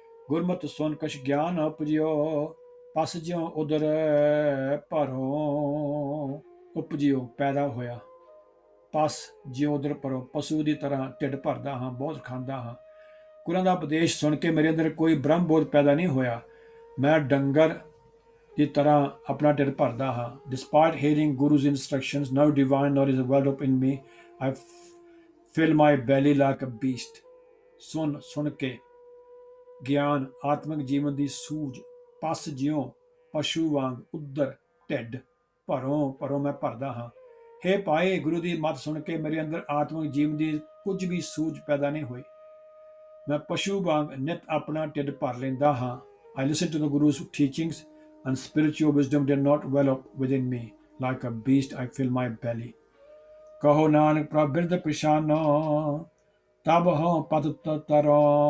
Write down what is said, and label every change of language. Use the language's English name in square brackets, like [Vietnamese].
[Punjabi] ਗੁਰਮਤਿ ਸੁਨ ਕਛ ਗਿਆਨ ਉਪਜਿਓ, ਪਸ ਜਿਉ ਉਦਰ ਭਰੋ। ਉਪਜਿਓ ਪੈਦਾ ਹੋਇਆ, ਪਸ ਜਿਉ ਉਦਰ ਭਰੋ ਪਸ਼ੂ ਦੀ ਤਰ੍ਹਾਂ ਢਿੱਡ ਭਰਦਾ ਹਾਂ, ਬਹੁਤ ਖਾਂਦਾ ਹਾਂ। ਗੁਰਾਂ ਦਾ ਉਪਦੇਸ਼ ਸੁਣ ਕੇ ਮੇਰੇ ਅੰਦਰ ਕੋਈ ਬ੍ਰਹਮ ਬੋਧ ਪੈਦਾ ਨਹੀਂ ਹੋਇਆ, ਮੈਂ ਡੰਗਰ ਦੀ ਤਰ੍ਹਾਂ ਆਪਣਾ ਢਿੱਡ ਭਰਦਾ ਹਾਂ। [English] Despite hearing Guru's instructions, no divine knowledge is welled up in me। I fill my belly like a beast। [Punjabi] ਸੁਣ ਕੇ ਗਿਆਨ, ਆਤਮਿਕ ਜੀਵਨ ਦੀ ਸੂਝ, ਪਸ ਜਿਉਂ ਪਸ਼ੂ ਵਾਂਗ, ਉਦਰ ਢਿੱਡ, ਭਰੋਂ ਮੈਂ ਭਰਦਾ ਹਾਂ। ਹੇ ਭਾਈ ਗੁਰੂ ਦੀ ਮੱਤ ਸੁਣ ਕੇ ਮੇਰੇ ਅੰਦਰ ਆਤਮਿਕ ਜੀਵਨ ਦੀ ਕੁਝ ਵੀ ਸੂਝ ਪੈਦਾ ਨਹੀਂ ਹੋਈ, ਮੈਂ ਪਸ਼ੂ ਵਾਂਗ ਨਿਤ ਆਪਣਾ ਢਿੱਡ ਭਰ ਲੈਂਦਾ ਹਾਂ। [English] I listen to the Guru's teachings and spiritual wisdom did not well up within me। Like a beast, I fill my belly। [Punjabi] ਕਹੋ ਨਾਨਕ ਪ੍ਰਭ ਬਿਰਧ ਪਛਾਨੋ, ਤਬ ਹਉ ਪਤ ਤਰੋ।